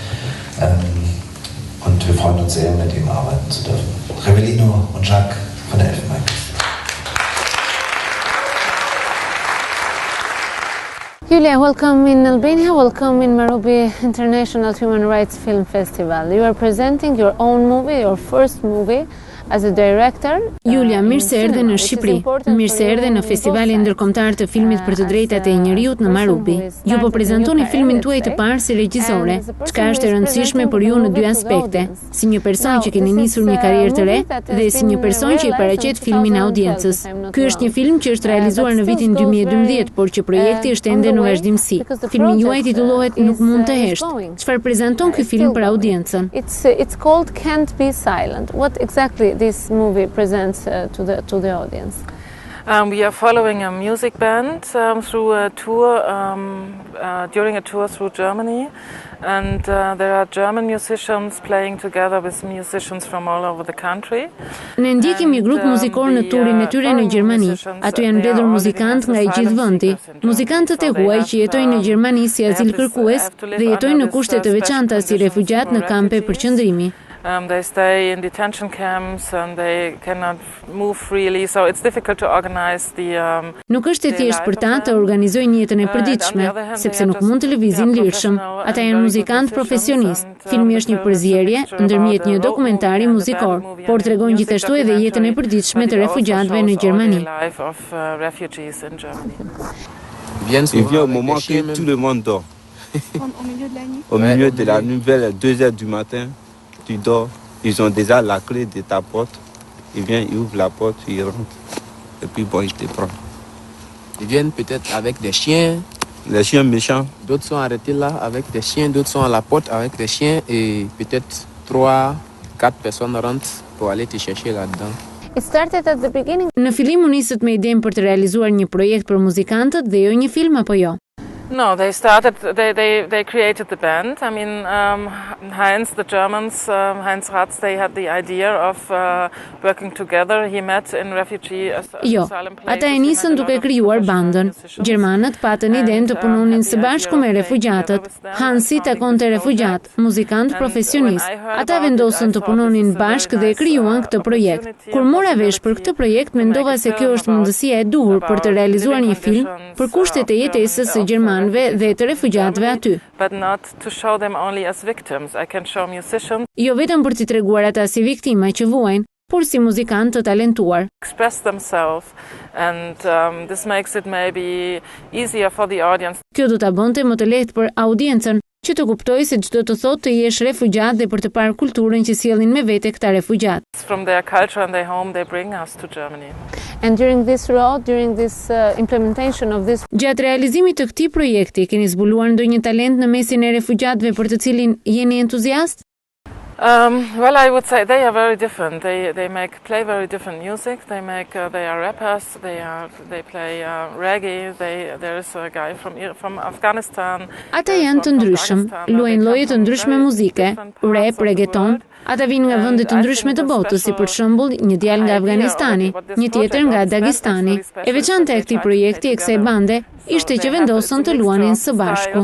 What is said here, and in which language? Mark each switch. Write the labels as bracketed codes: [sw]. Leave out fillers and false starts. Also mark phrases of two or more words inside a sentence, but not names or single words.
[de] Und wir freuen uns sehr, mit ihm arbeiten zu dürfen. Revelino und Jacques von der Elfenbeinküste. [en] Julia, welcome in Albania, welcome in Marubi International Human Rights Film Festival. You are presenting your own movie, your first movie, as a director. [sq] Julia, mirë se erdhe në Shqipëri. Mirë se erdhe në Festivali Nderkombetar të filmit për të drejtat e Njeriut në Marubi. Ju po prezantoni filmin tuaj të parë si regjisore, çka është e rëndësishme për ju në dy aspekte, si një person që keni nisur një karrierë të re dhe si një person që i paraqet filmin audiencës. Ky është një film që është realizuar në vitin 2012, por që projekti është ende në vazhdimsi. Filmi juaj titullohet Nuk mund të hesht. Çfarë prezanton ky film për audiencën? [en] It's called Can't Be Silent. What exactly this movie presents to the audience? We are following a music band through a tour, during a tour through Germany, and there are German musicians playing together with musicians from all over the country. [sq] Ne ndjekim një grup muzikor në turin e tyre në Gjermani. Aty janë mbledhur muzikantë nga i gjithë vendi. Muzikantët e huaj që jetojnë në Gjermani si azilkërkues dhe jetojnë në kushte të veçanta si refugjat në kampe përqendrimi. [en] They stay in detention camps and they cannot move freely, so it's difficult to organize the [sq] Nuk është e thjeshtë për ta të organizojnë jetën e përditshme, sepse nuk mund të lëvizin lirshëm. Ata janë muzikantë profesionistë. Filmi është një përzierje ndërmjet një dokumentari muzikor, por tregon gjithashtu edhe jetën e përditshme të refugjatëve në Gjermani. [fr] Il vient au moment que tout le monde dort. Au milieu de la nuit, vers 2 heures du matin. Tu dors, ils ont déjà la clé de ta porte. Ils viennent, ils ouvrent la porte, ils rentrent. Et puis bon, ils te prennent. Ils viennent peut-être avec des chiens. Les chiens méchants. D'autres sont arrêtés là avec des chiens, d'autres sont à la porte avec des chiens et peut-être 3-4 personnes rentrent pour aller te chercher là-dedans. [en] It started at the beginning. [sq] Në fillim u nisët me idenë për të realizuar një projekt për muzikantët dhe jo një film apo jo? [en] No, they created the band. I mean, Heinz, the Germans, Heinz Ratz, they had the idea of working together. He met in refugee asylum places. [sq] Ata e nisën duke krijuar bandën. Gjermanët patën idenë të punonin së bashku me refugjatët. Hansi takonte refugjat, muzikant profesionist. Ata vendosën të punonin bashkë dhe krijuan këtë projekt. Kur mora vesh për këtë projekt, mendova se kjo është mundësia e duhur për të realizuar një film për kushtet e jetesës së gjermanëve dhe të refugjatëve aty. Jo vetëm për t'i treguar ata si viktima që vuajnë, por si muzikant të talentuar. [en] Express themselves and this makes it maybe easier for the audience. [sq] Kjo do ta bënte më të lehtë për audiencën që të kuptojë se çdo të thotë të jesh refugjat dhe për të parë kulturën që sjellin me vete këta refugjat. [en] From their culture and their home they bring us to Germany. And during this road, during this implementation of this... [sq] Gjatë realizimit të këtij projekti, keni zbuluar ndonjë talent në mesin e refugjatëve për të cilin jeni entuziast? [en] Well, I would say they are very different. They play very different music. They are rappers. They play reggae. There is a guy from Afghanistan. [sq] Ata janë të ndryshëm, luajnë lloje të ndryshme muzike, rap, reggaeton. Ata vinë nga vende të ndryshme të botës, si për shembull një djalë nga Afganistani, një tjetër nga Dagestani. E veçanta e këtij projekti e kësaj bande ishte që vendosën të luanin së bashku.